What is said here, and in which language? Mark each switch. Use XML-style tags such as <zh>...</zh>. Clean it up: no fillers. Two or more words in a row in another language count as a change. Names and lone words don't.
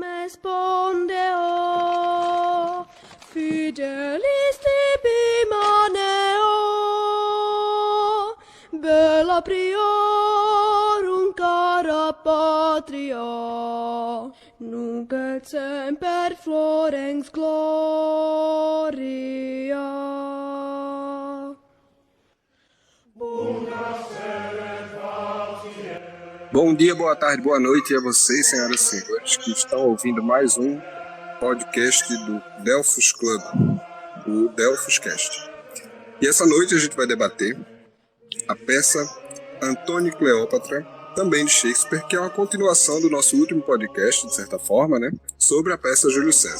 <la>respondeo, fidelis tibi maneo, bella priorum cara patria, nunc et semper florens gloria.</la> <pt>Bom dia, boa tarde, boa noite a vocês, senhoras e senhores, que estão ouvindo mais um podcast do Delphos Club, o Delphos Cast. E essa noite a gente vai debater a peça Antônio e Cleópatra, também de Shakespeare, que é uma continuação do nosso último podcast, de certa forma, né, sobre a peça Júlio César.</pt>